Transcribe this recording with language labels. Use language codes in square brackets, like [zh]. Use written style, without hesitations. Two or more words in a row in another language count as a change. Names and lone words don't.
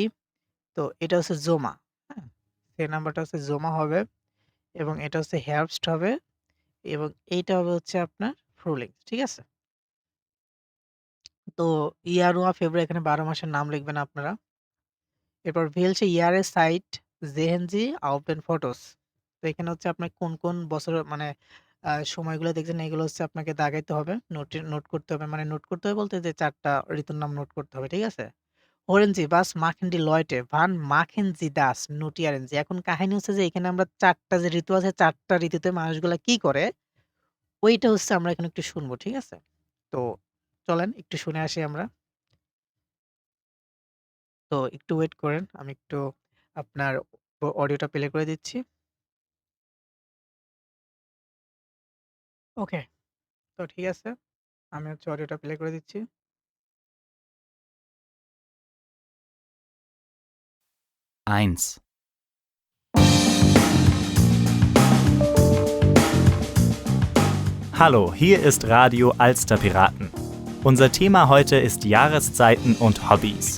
[bn] তো এটা হচ্ছে জোমা। হ্যাঁ? সে নাম্বারটা হচ্ছে জোমা হবে এবং এটা হচ্ছে হার্বস্ট হবে এবং এইটা হবে হচ্ছে আপনার ফ্রুলিং। ঠিক আছে? তো ইয়ানুয়া, ফেব্রুয়ারি এখানে ১২ মাসের নাম লিখবেন আপনারা। [de] এরপর welche Jahreszeit sehen Sie auf den Fotos? [bn] তো এখানে হচ্ছে আপনার কোন, কোন বছরের মানে সময়গুলো দেখছেন এগুলো হচ্ছে আপনাকে দাগাইতে হবে। নোট করতে হবে। মানে নোট করতে হবে বলতে যে ৪ টা ঋতুর নাম নোট করতে হবে। ঠিক আছে? [de] Hören Sie, was machen die Leute? Wann machen sie das? Notieren Sie. [bn] এখন কাহিনী হচ্ছে যে এখানে আমরা ৪ টা যে ঋতু আছে ৪ টা ঋতুতে মানুষগুলা কি করে? ওইটা হচ্ছে আমরা এখানে একটু শুনবো। ঠিক আছে? তো চলেন একটু শুনে আসি আমরা। তো একটু ওয়েট করেন। আমি একটু আপনার অডিওটা প্লে করে দিচ্ছি। ওকে। তো ঠিক আছে। আমি হচ্ছে অডিওটা প্লে করে দিচ্ছি। [de] Eins. Hallo, hier ist Radio Alsterpiraten. Unser Thema heute ist Jahreszeiten und Hobbys.